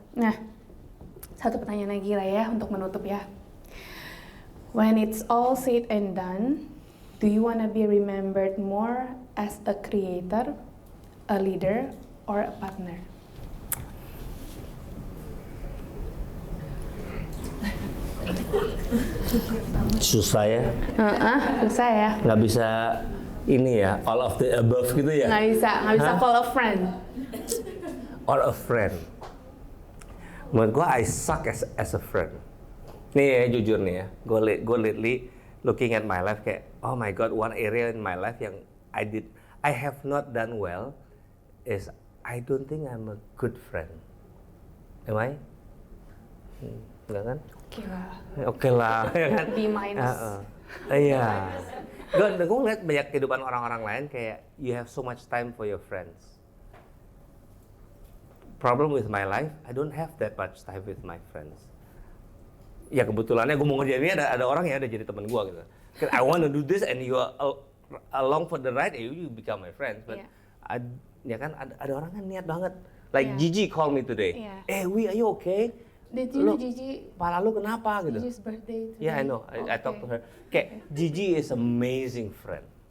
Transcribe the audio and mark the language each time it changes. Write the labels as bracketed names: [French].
[Indonesian] Nah, satu pertanyaan lagi lah ya untuk menutup ya. [English] When it's all said and done, do you wanna be remembered more as a creator, a leader, or a partner? [Indonesian] Susah ya. Susah ya. Nggak bisa ini ya, [English] all of the above [Indonesian] gitu ya. Nggak bisa [English] call a friend. Or a friend. [Indonesian] Menurut gue [English] I suck as a friend. [Indonesian] Nih ya, jujur nih ya, gue [English] lately looking at my life [Indonesian] kayak, [English] oh my god, one area in my life [Indonesian] yang [English] I have not done well is I don't think I'm a good friend. [Indonesian] Am I? Enggak kan? Oke lah, ya kan? B-. Iya. Gue ngeliat banyak kehidupan orang-orang lain kayak [English] you have so much time for your friends. Problem with my life, I don't have that much time with my friends. [Indonesian] Ya kebetulannya gue mau ngerjain ini ada orang yang ada jadi teman gue gitu. [English] I want to do this and you are along for the ride, you become my friends. But [Indonesian] ya kan ada orang kan niat banget. [English] Like Gigi call me today. Are you okay? Did you know Gigi? [Indonesian] Pala lu kenapa gitu? [English] Gigi's birthday today. Yeah, I know. I talked to her. [Indonesian] Kayak [English] Gigi is amazing friend.